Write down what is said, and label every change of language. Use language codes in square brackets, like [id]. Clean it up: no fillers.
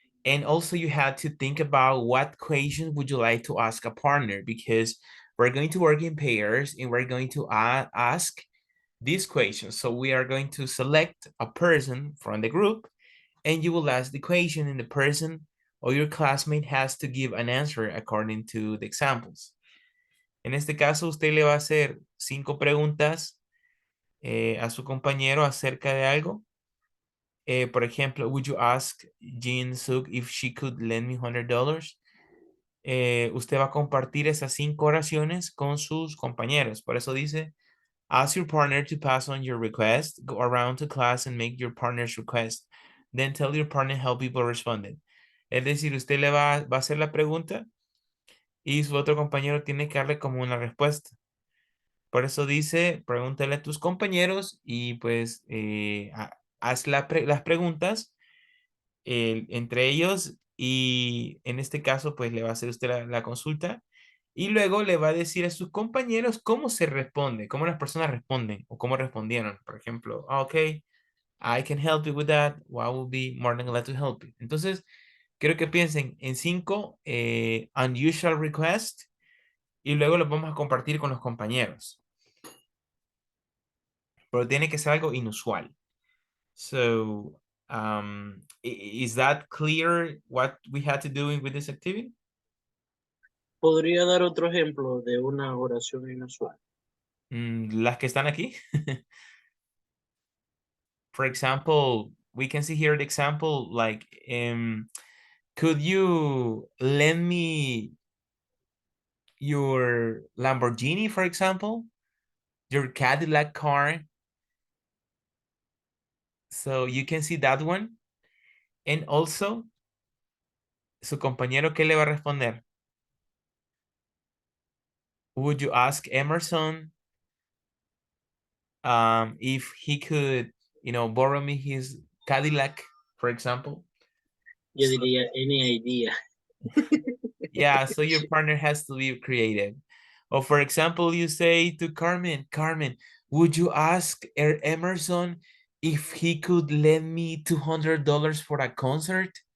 [en] And also you had to think about what question would you like to ask a partner, because we're going to work in pairs and we're going to ask these questions. So we are going to select a person from the group and you will ask the question, and the person or your classmate has to give an answer according to the examples. [es] En este caso, usted le va a hacer 5 preguntas a su compañero acerca de algo. Por ejemplo, [en] would you ask Jin Suk if she could lend me $100? [es] Usted va a compartir esas 5 oraciones con sus compañeros. Por eso dice, [en] ask your partner to pass on your request, go around to class and make your partner's request. Then tell your partner how people responded. [es] Es decir, usted le va a hacer la pregunta y su otro compañero tiene que darle como una respuesta. Por eso dice, pregúntale a tus compañeros y pues haz las preguntas entre ellos, y en este caso pues le va a hacer usted la consulta y luego le va a decir a sus compañeros cómo se responde, cómo las personas responden o cómo respondieron. Por ejemplo, [en] ok, I can help you with that, or I will be more than glad to help you. [es] Entonces, quiero que piensen en 5 [en] unusual requests [es] y luego los vamos a compartir con los compañeros. Pero tiene que ser algo inusual. [en] So, is that clear what we had to do with this activity? [es] ¿Podría dar otro ejemplo de una oración inusual? Las que están aquí. [en] For example, we can see here the example like, could you lend me your Lamborghini, for example? Your Cadillac car. So you can see that one. And also, [es] su compañero, ¿qué le va a responder? [en] Would you ask Emerson if he could, borrow me his Cadillac, for example? [es] Yo diría, [en] any idea. Yeah, so your partner has to be creative. Or for example, you say to Carmen, would you ask Emerson if he could lend me $200 for a concert?